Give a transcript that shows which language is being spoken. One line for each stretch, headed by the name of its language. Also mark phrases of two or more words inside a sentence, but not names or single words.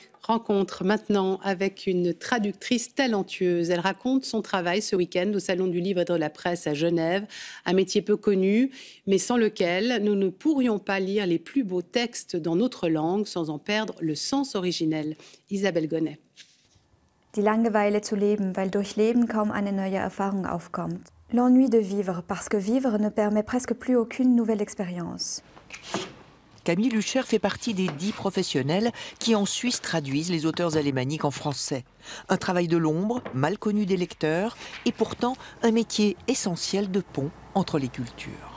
French: Rencontre maintenant avec une traductrice talentueuse. Elle raconte son travail ce week-end au Salon du Livre et de la Presse à Genève, un métier peu connu, mais sans lequel nous ne pourrions pas lire les plus beaux textes dans notre langue sans en perdre le sens originel. Isabelle Gonnet.
German: Die Langeweile zu leben, weil durch Leben kaum eine neue Erfahrung aufkommt.
French: L'ennui de vivre, parce que vivre ne permet presque plus aucune nouvelle expérience. Camille Lucher fait partie des 10 professionnels qui en Suisse traduisent les auteurs alémaniques en français. Un travail de l'ombre, mal connu des lecteurs, et pourtant un métier essentiel de pont entre les cultures.